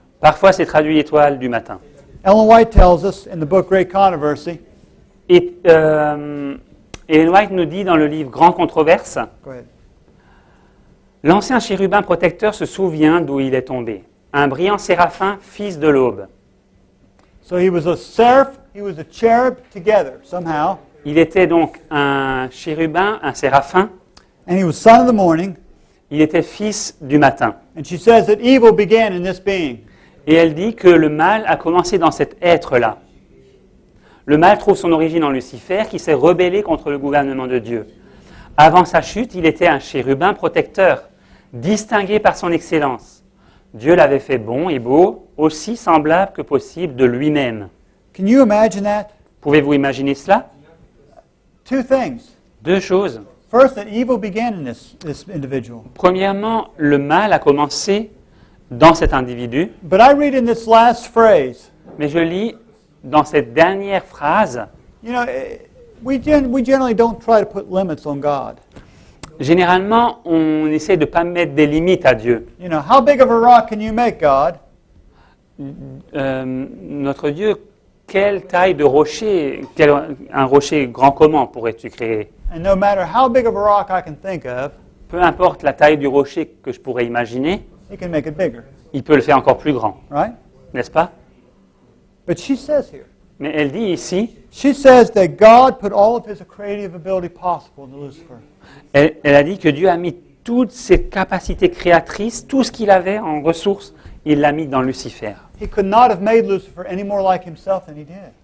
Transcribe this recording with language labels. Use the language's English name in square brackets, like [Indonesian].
[French] Parfois c'est traduit étoile du matin. [English] Ellen White tells us in the book Great Controversy, [French] Et Ellen White nous dit dans le livre Grand Controverse, [English] go ahead. [French] l'ancien chérubin protecteur se souvient d'où il est tombé. Un brillant séraphin, fils de l'aube. [English] So he was a seraph, he was a cherub together somehow, [French] Il était donc un chérubin, un séraphin. [English] and he was son of the morning. [French] Il était fils du matin. [English] And she says that evil began in this being. [French] Et elle dit que le mal a commencé dans cet être-là. Le mal trouve son origine en Lucifer qui s'est rebellé contre le gouvernement de Dieu. Avant sa chute, il était un chérubin protecteur, distingué par son excellence. Dieu l'avait fait bon et beau, aussi semblable que possible de lui-même. [English] Can you imagine that? [French] Pouvez-vous imaginer cela? [English] Two things. [French] Deux choses. [English] First, that evil began in this individual. [French] Premièrement, le mal a commencé dans cet individu, [English] But I read in this last phrase, [French] mais je lis dans cette dernière phrase, [English] you know, we generally don't try to put limits on God. [French] généralement, on essaie de ne pas mettre des limites à Dieu. [English] You know, how big of a rock can you make, God? [French] Notre Dieu, quelle taille de rocher, un rocher grand comment pourrais-tu créer? [English] And no matter how big of a rock I can think of, [French] Peu importe la taille du rocher que je pourrais imaginer, [English] He can make it bigger, [French] il peut le faire encore plus grand, [English] right? [French] n'est-ce pas? [English] But she says here, [French] Mais elle dit ici, [English] she says that God put all of His creative ability possible into Lucifer. [French] elle a dit que Dieu a mis toutes ses capacités créatrices, tout ce qu'il avait en ressources, il l'a mis dans Lucifer. [English] He could not have made Lucifer any more like himself than He did.